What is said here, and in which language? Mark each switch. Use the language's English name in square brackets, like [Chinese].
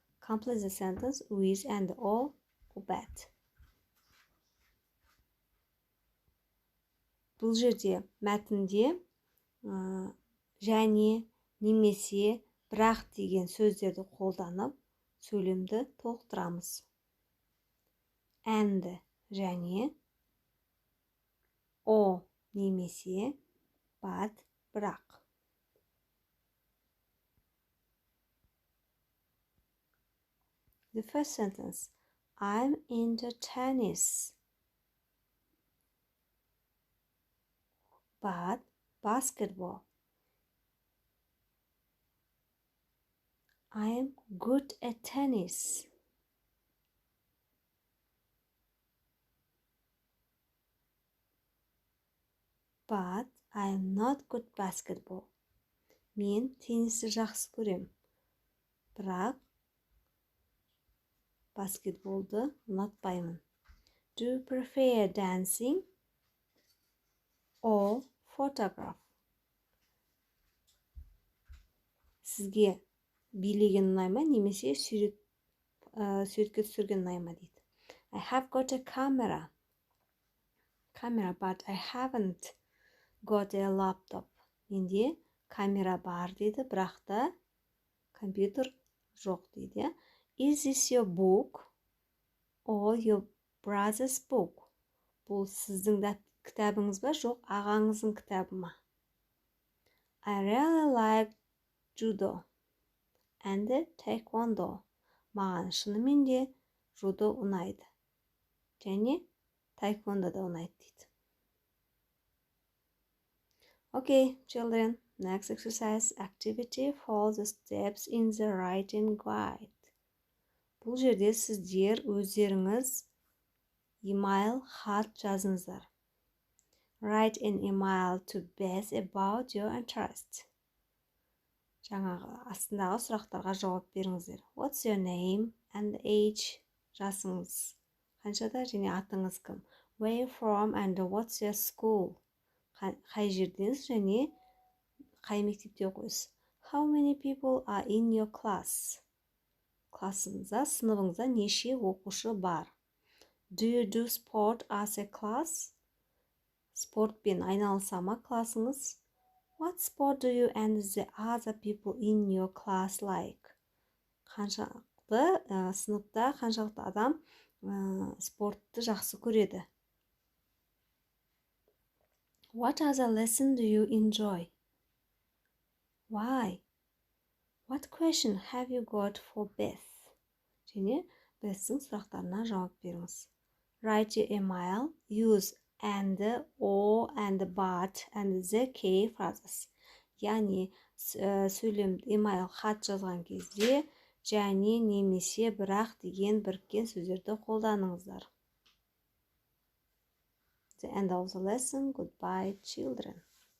[English] Complete the sentence with and, or, but. [Kazakh] Бұл жерде мәтінде және, немесе, бірақ деген сөздерді қолданып, сөйлемді толықтырамыз. And және, о немесе, but бірақ. [English] The first sentence. I'm into tennis. But basketball. I am good at tennis. But I'm not good basketball. [Kazakh] Мен теннисті жақсы көрем. Бірақ баскетболды ұнатпаймын. [English] Do you prefer dancing or photograph? [Kazakh] Сізге билеген ұнай ма, немесе суретке түсірген ұнай ма дейді. [English] I have got a camera, but I haven't got a laptop. [Kazakh] Менде камера бар дейді, бірақ та компьютер жоқ дейді. [English] Is this your book or your brother's book? [Kazakh] Бұл сіздің кітабыңыз ба, жоқ ағаңыздың кітабы ма? [English] I really like judo and taekwondo. [Kazakh] Маған шынымен де judo ұнайды. Және taekwondo да ұнайды дейді. [English] Okay, children, next exercise activity follow the steps in the writing guide. [Kazakh] Бұл жерде сіздер өздеріңіз email хат жазыңыздар. [English] Write an email to Beth about your interest. [Kazakh] Жаңағы астындағы сұрақтарға жауап беріңіздер. [English] What's your name and age? [Kazakh] Жасыңыз қаншада және атыңыз кім? [English] Where you from and what's your school? [Kazakh] Қай жерденсіз және қай мектепте оқисыз? [English] How many people are in your class? [Kazakh] Классыңызда, сыныбыңызда неше оқушы бар? [English] Do you do sport as a class? [Kazakh] Спортпен айналыса ма классыңыз? [English] What sport do you and the other people in your class like? [Kazakh] Қаншақты сыныпта қаншақты адам спортты жақсы көреді? [English] What other lesson do you enjoy? Why? What question have you got for Beth? [Kazakh] Және Beth'ің сұрақтарына жауап беріңіз. Write your email, use and, or, and, but, and the key phrases. Яғни email хат жазған кезде және немесе бірақ деген біріккен сөздерді қолданыңыздар. [English] The end of the lesson. Goodbye, children.